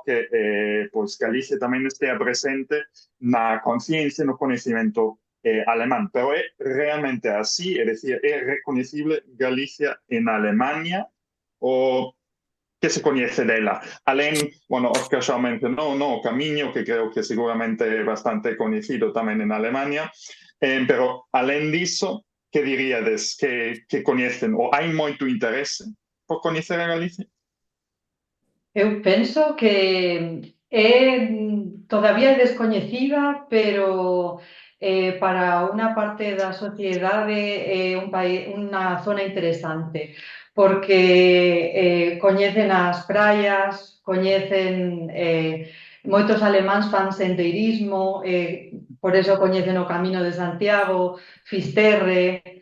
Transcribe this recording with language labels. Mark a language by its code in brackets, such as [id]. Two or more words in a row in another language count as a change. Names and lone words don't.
[es] Que, pues, Galicia también esté presente en la conciencia, en el conocimiento alemán, pero es realmente así, es decir, es reconocible Galicia en Alemania o qué se conoce de ella. Alén, bueno, Oscar ya mencionó, ¿no? Camino, que creo que seguramente es bastante conocido también en Alemania, pero [gl] alén disso, [es] ¿qué diríades que conocen o hay mucho interés por conocer a Galicia? [gl] Eu penso que todavía é descoñecida, pero para unha parte da sociedade é unha zona interesante, porque coñecen as praias, coñecen moitos alemáns fan sendeirismo, por eso coñecen o Camino de Santiago, Fisterre,